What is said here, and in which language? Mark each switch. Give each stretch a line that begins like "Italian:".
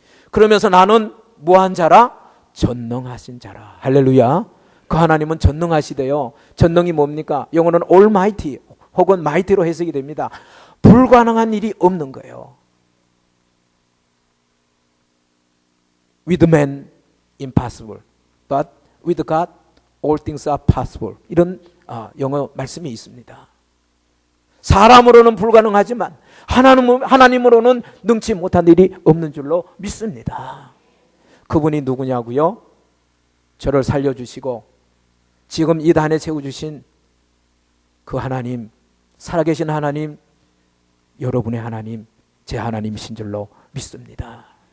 Korean: 그러면서 나는 무한 자라? 전능하신 자라. 할렐루야. 그 하나님은 전능하시대요. 전능이 뭡니까? 영어는 almighty 혹은 mighty로 해석이 됩니다. 불가능한 일이 없는 거예요.
English: With man impossible, but with God all things are possible.
Korean: 이런 영어 말씀이 있습니다. 사람으로는 불가능하지만 하나님으로는 능치 못한 일이 없는 줄로 믿습니다. 그분이 누구냐고요? 저를 살려주시고 지금 이 단에 세워주신 그 하나님, 살아계신 하나님, 여러분의 하나님, 제 하나님이신 줄로 믿습니다.